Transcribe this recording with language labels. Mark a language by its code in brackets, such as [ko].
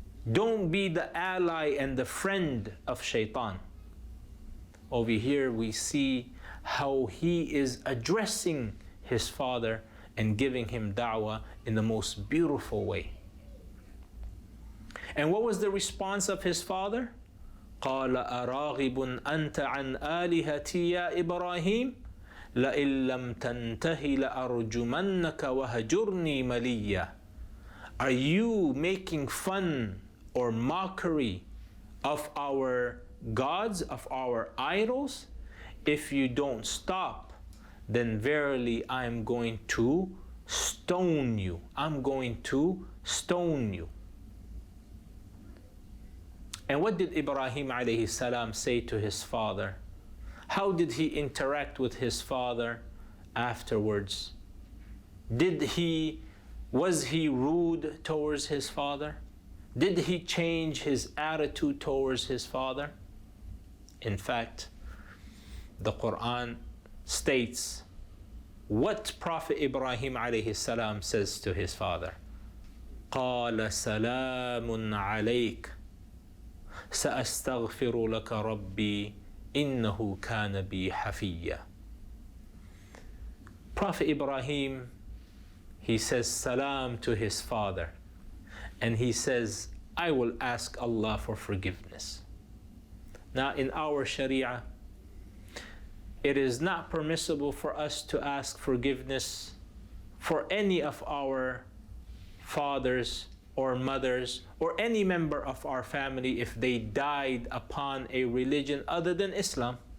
[en] Don't be the ally and the friend of shaitan. Over here we see how he is addressing his father and giving him da'wah in the most beautiful way. And what was the response of his father? [ar] قال أراغب أنت عن آلهتي يا إبراهيم لئن لم تنته لأرجمنك وهجرني مليا. [en] Are you making fun or mockery of our gods, of our idols? If you don't stop, then verily I am going to stone you. I'm going to stone you. And what did Ibrahim alayhi salam say to his father? How did he interact with his father afterwards? Was he rude towards his father? Did he change his attitude towards his father? In fact, the Quran states what Prophet Ibrahim alayhi salam says to his father. [ar] قال سلام عليك سأستغفر لك ربي إنه كان بي حفيا. [en] Prophet Ibrahim, he says salam to his father, and he says, I will ask Allah for forgiveness. Now in our Sharia, it is not permissible for us to ask forgiveness for any of our fathers or mothers or any member of our family if they died upon a religion other than Islam.